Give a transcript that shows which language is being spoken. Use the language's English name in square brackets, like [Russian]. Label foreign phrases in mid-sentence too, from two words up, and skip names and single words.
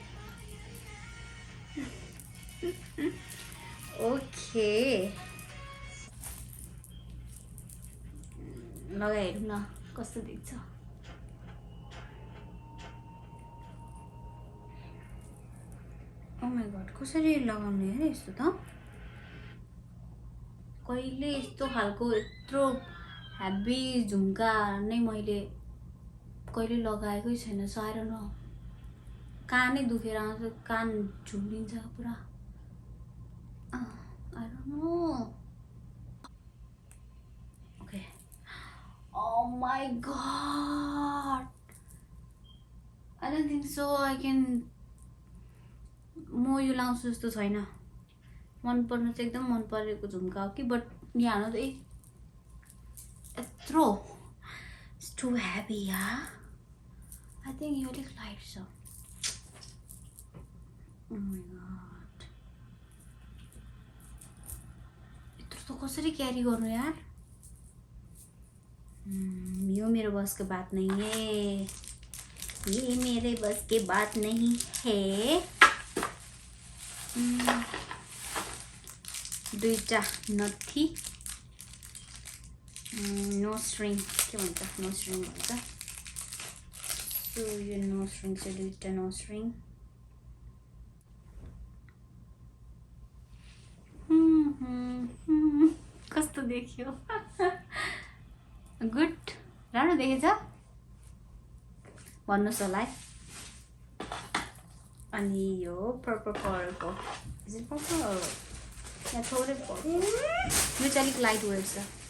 [Nepali] ओके लगाइहेरौँ न कस्तो देख्छ [English] oh my god [Nepali] कसरी लगाउने है यस्तो त कहिले यस्तो खालको यत्रो हेभी झुम्का नै मैले कहिले लगाएकै छैन सायद न कानै दुखेर आउँछ कान झुम्लिन्छ पुरा [English] I don't know. Okay. Oh my god. I don't think so. I can. [Nepali] म यो लाउँछु जस्तो छैन मन पर्नु चाहिँ एकदम मन परेको झुम्का हो कि बट यहाँ त यत्रो [English] It's too heavy, yeah. I think you look light so. Oh my god. [Nepali] यत्रो त कसरी क्यारी गर्नु यार यो मेरो [Hindi] बस के बात नहीं है ये मेरे बस के बात नहीं है [Nepali] दुईटा नथी [English] no string [Nepali] के भन्छ [English] no string [Nepali] भन्छ सो यो [English] no string [Nepali] चाहिँ दुईटा [English] no string [Nepali] कस्तो देखियो गुड राम्रो देखेछ भन्नुहोस् होला है अनि यो पर्पल कलरको [English] is it purple [Nepali] यहाँ थोरै पर्यो यो चाहिँ अलिक [English] light weight [Nepali] छ